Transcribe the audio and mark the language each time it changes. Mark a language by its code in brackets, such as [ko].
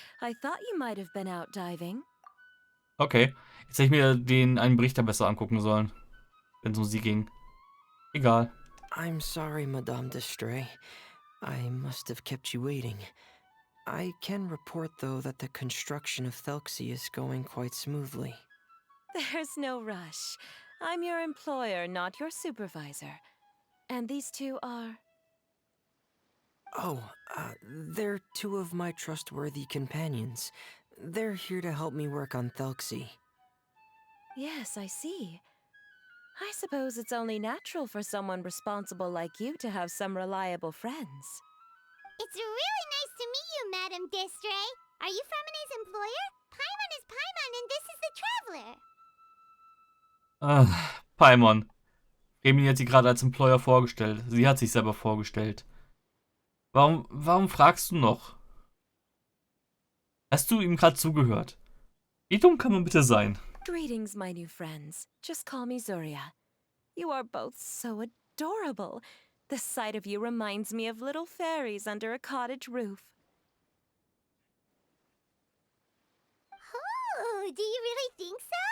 [en] I thought you might have been out diving. [de] Okay, jetzt hätte ich mir einen Berichter besser angucken sollen, wenn es um sie ging. Egal. [en] I'm sorry, Madame Destray. I must have kept you waiting. I can report, though, that the construction of Thelxie is going quite smoothly. There's no rush. I'm your employer, not your supervisor. And these two are... Oh, they're two of my trustworthy companions. They're here to help me work on Thelxie. Yes, I see. I suppose it's only natural for someone responsible like you to have some reliable friends. It's really nice to meet you, Madame Destray. Are you Fremine's employer? Paimon is Paimon, and this is the Traveler. Paimon. [de] Remi hat sie gerade als Employer vorgestellt. Sie hat sich selber vorgestellt. Warum fragst du noch? Hast du ihm gerade zugehört? Wie dumm kann man bitte sein? [en] Greetings, my new friends. Just call me Zuria. You are both so adorable. The sight of you reminds me of little fairies under a cottage roof. Oh, do you really think so?